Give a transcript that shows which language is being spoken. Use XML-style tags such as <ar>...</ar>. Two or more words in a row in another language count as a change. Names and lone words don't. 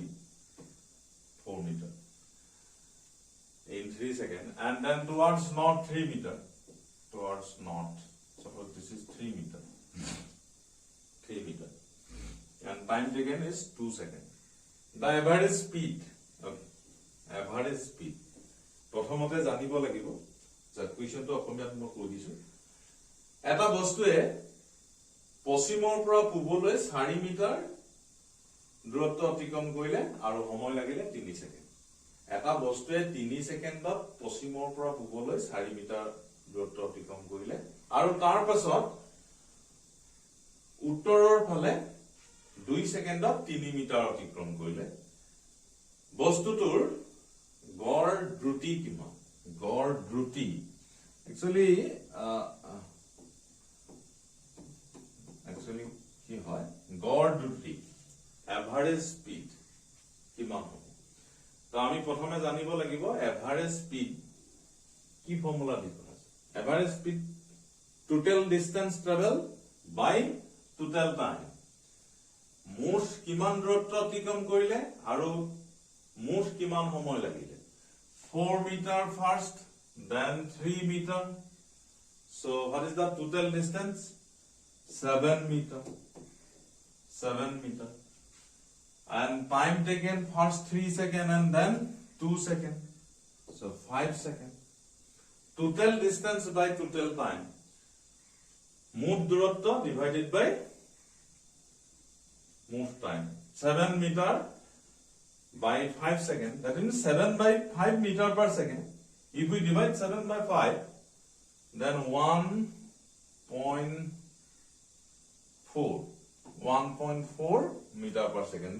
<en>4 meters in 3 seconds, and then towards north 3 meters. Towards north, suppose this is 3 meters. 3 meters, and time taken is 2 seconds. The average speed. Okay, average speed.</en> <as>প্ৰথমতে জানিব লাগিব যে কুৱেশ্যনটো অসমীয়াত মই কৈ দিছো. এটা বস্তুৱে পশ্চিমৰ পৰা পূবলৈ 4 মিটাৰ দূৰত্ব অতিক্ৰম কৰিলে আৰু সময় লাগিলে 3 সেকেন্ড. এটা বস্তুৱে 3 সেকেন্ডত পশ্চিমৰ পৰা পূবলৈ 4 মিটাৰ দূৰত্ব অতিক্ৰম কৰিলে আৰু তাৰ পাছত উত্তৰৰ ফালে 2 সেকেন্ডত 3 মিটাৰ অতিক্ৰম কৰিলে. বস্তুটোৰ গড় দ্ৰুতি কিমান? গড় দ্ৰুতি actually কি হয়? গড় দ্ৰুতি</as> <en>average speed</en> <as>কিমান হ'ব? তো আমি প্ৰথমে জানিব লাগিব</as> <en>average speed</en> <as>কি ফৰ্মুলা দি কৰা আছে.</as> <en>Average speed, total distance travel by total time.</en> <as>মুঠ কিমান দূৰত্ব অতিক্ৰম কৰিলে আৰু মুঠ কিমান সময় লাগিলে.</as> <en>4 meter first, then 3 meter. So what is the total distance? 7 meter. 7 meter. And time taken first 3 seconds and then 2 seconds. So 5 seconds. Total distance by total time.</en> <as>মুঠ দূৰত্ব</as> <en>divided by move time. 7 meter by 5 seconds. That means 7 by 5 meter per second. If we divide 7 by 5, then 1.4 meter per second.</en>